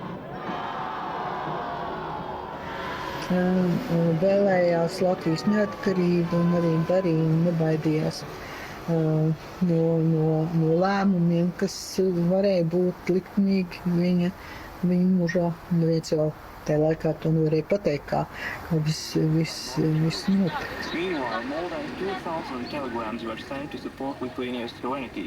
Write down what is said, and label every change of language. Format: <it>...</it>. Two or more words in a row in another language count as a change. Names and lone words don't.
<lv>Vēlējās Latvijas neatkarību un arī darīja nebaidījās no lēmumiem, kas varēja būt liktenīgi viņa mūžā. Neviens jau tajā laikā to nevarēja pateikt, kā viss notiek.</lv> <en>Meanwhile, more than 2,000 telegrams were sent to support Lithuania's sovereignty.</en>